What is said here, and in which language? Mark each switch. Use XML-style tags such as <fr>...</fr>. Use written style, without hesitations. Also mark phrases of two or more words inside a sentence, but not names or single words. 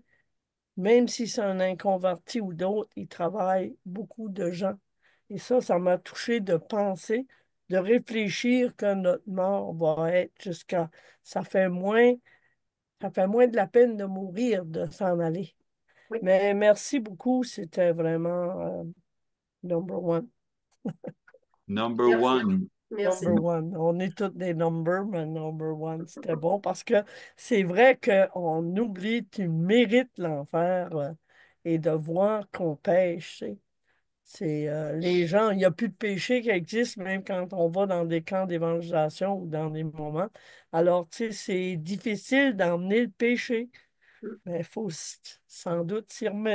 <fr>Même si c'est un inconverti ou d'autres, il travaille beaucoup de gens. Et ça m'a touché de penser, de réfléchir que notre mort va être jusqu'à... Ça fait moins, ça fait moins de la peine de mourir, de s'en aller. Oui, Mais merci beaucoup, c'était vraiment</fr> <en>number one.</en> <fr>Number merci. one. Number Merci. one. On est tous des numbers, mais</fr> <en>number one,</en> <fr>c'était bon parce que c'est vrai qu'on oublie, tu mérites l'enfer et de voir qu'on pêche. Tu sais. C'est les gens, il n'y a plus de péché qui existe même quand on va dans des camps d'évangélisation ou dans des moments. Alors, tu sais, c'est difficile d'emmener le péché, mais il faut sans doute s'y remettre.</fr>